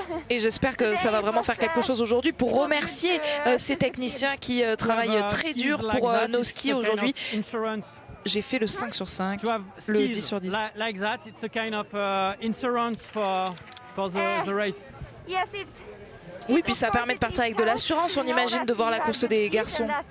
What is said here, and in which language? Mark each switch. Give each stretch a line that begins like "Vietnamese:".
French: Et j'espère que ça va vraiment faire quelque chose aujourd'hui pour remercier ces techniciens qui travaillent très dur pour nos skis aujourd'hui. J'ai fait le 5 sur 5, le 10 sur 10.
English: Like that, it's a kind of insurance for the race.
French: Oui, puis ça permet de partir avec de l'assurance, on imagine, de voir la course des garçons.